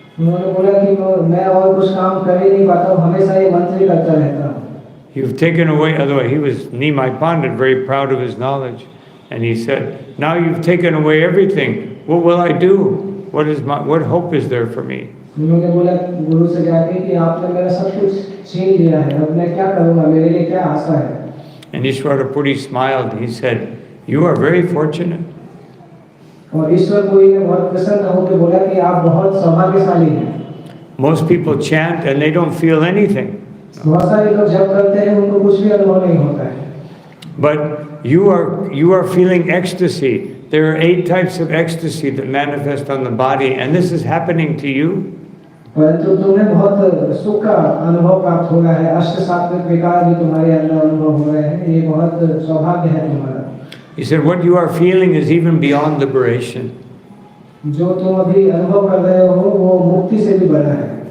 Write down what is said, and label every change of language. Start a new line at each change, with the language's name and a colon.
Hindi: उन्होंने बोला कि मैं और कुछ काम कर ही नहीं पाता हूँ, हमेशा ये मंत्र ही करता रहता हूँ.
English: You've taken away, otherwise he was Nimai Pandit, very proud of his knowledge. And he said, now you've taken away everything. What will I do? What hope is there for me?
Hindi: उन्होंने बोला गुरु से जाके कि आपने मेरा सब कुछ छीन लिया है, अब मैं क्या करूँगा, मेरे लिए क्या आशा है?
English: And Ishwara Puri smiled. He said, you are very fortunate.
Hindi: और ईश्वर पुरी ने बहुत प्रसन्न होकर बोला कि आप बहुत सौभाग्यशाली हैं.
English: Most people chant and they don't feel anything.
Hindi: बहुत सारे लोग जप करते हैं, उनको कुछ भी अनुभव नहीं होता है.
English: But you are feeling ecstasy. There are 8 types of ecstasy that manifest on the body, and this is happening to you.
Hindi: परंतु तुम्हें बहुत सुख का अनुभव प्राप्त हो रहा है. अष्ट सात्विक विकार भी तुम्हारे अंदर अनुभव हो रहे हैं. ये बहुत सौभाग्य है तुम्हारा.
English: He said, what you are feeling is even beyond liberation.
Hindi: जो तुम अभी अनुभव कर रहे हो वो मुक्ति से भी बड़ा है.